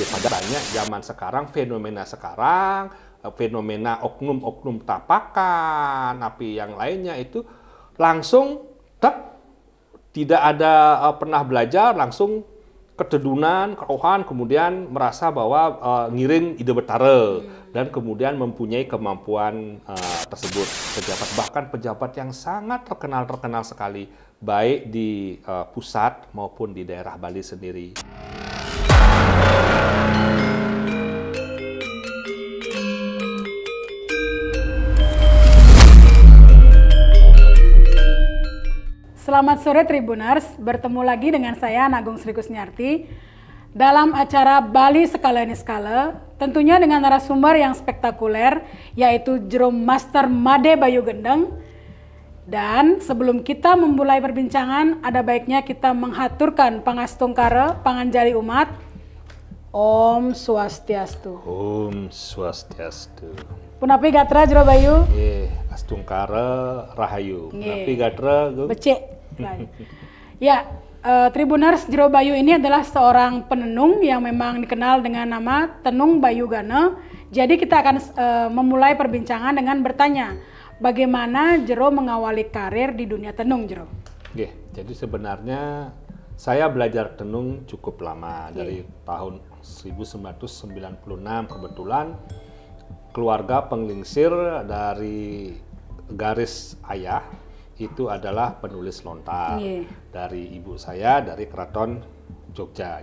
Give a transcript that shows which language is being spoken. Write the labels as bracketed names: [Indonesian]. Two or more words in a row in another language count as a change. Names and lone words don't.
[Indonesian] Padahal zaman sekarang, fenomena oknum-oknum tapakan, api yang lainnya itu langsung tidak ada pernah belajar, langsung ketedunan, kerohan, kemudian merasa bahwa [Balinese] ngiring ide betara [Indonesian] dan kemudian mempunyai kemampuan tersebut. Bahkan pejabat yang sangat terkenal sekali, baik di pusat maupun di daerah Bali sendiri. Selamat sore Tribuners, bertemu lagi dengan saya Nagung Sri Kusniarti dalam acara Bali Skala ini Skala, tentunya dengan narasumber yang spektakuler yaitu Jero Master Made Bayu Gendeng. Dan sebelum kita memulai perbincangan, ada baiknya kita menghaturkan [Balinese] pangastungkara panganjali umat. [Sanskrit] Om Swastiastu. Om Swastiastu. [Balinese] Punapi gatra Jero Bayu. Astungkara Rahayu. Punapi gatra [Indonesian] becek. Ya, Tribuners, Jero Bayu ini adalah seorang penenung yang memang dikenal dengan nama Tenung Bayu Gana. Jadi kita akan memulai perbincangan dengan bertanya, bagaimana Jero mengawali karir di dunia tenung, Jero? Jadi sebenarnya saya belajar tenung cukup lama, dari tahun 1996 kebetulan keluarga penglingsir dari garis ayah itu adalah penulis lontar dari ibu saya dari Keraton Jogja.